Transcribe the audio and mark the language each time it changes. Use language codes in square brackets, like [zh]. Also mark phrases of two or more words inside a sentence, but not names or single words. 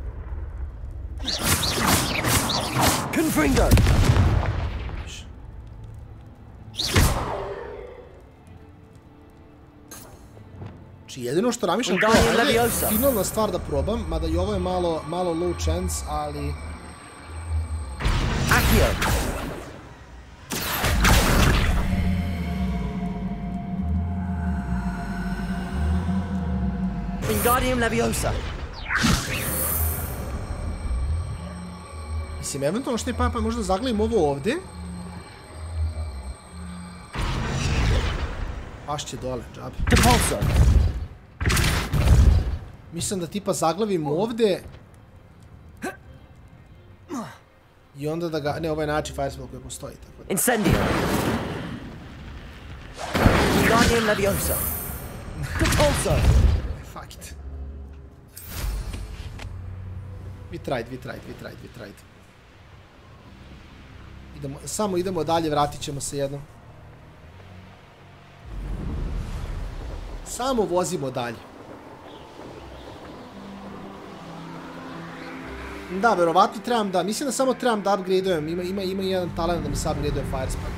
[sr] Confringo! Znači, jedino što namišljam to je finalna stvar da probam, mada i ovo je malo [en] low chance, [sr] ali... Akio! Wingardium Leviosa! Mislim, eventualno što je pa možda zaglavim ovo ovde. Pašće dole, džabe. Mislim da tipa zaglavim ovde. I onda da ga... Ne, ovo je način firespell koji postoji, tako da... Incendio! Wingardium Leviosa! Repulsor! [en] Fuck it. We tried. [sr] Samo idemo dalje, vratit ćemo se jednom. Samo vozimo dalje. Da, verovatno trebam da... Mislim da samo trebam da upgradeujem. Ima jedan talent da mi se upgradeuje firespell.